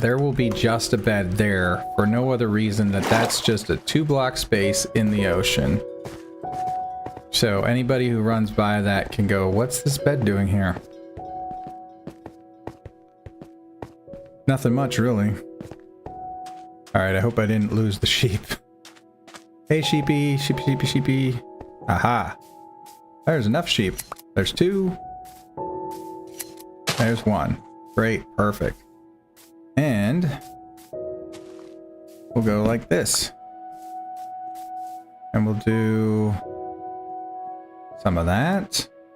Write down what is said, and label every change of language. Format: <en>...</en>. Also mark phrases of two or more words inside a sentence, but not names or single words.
<en>There will be just a bed there for no other reason that that's just a 2-block space in the ocean. So anybody who runs by that can go, what's this bed doing here? Nothing much, really. Alright, I hope I didn't lose the sheep. Hey, sheepy, sheepy, sheepy, sheepy. Aha. There's enough sheep. There's 2. There's 1. Great, perfect. And we'll go like this. And we'll do some of that.</en>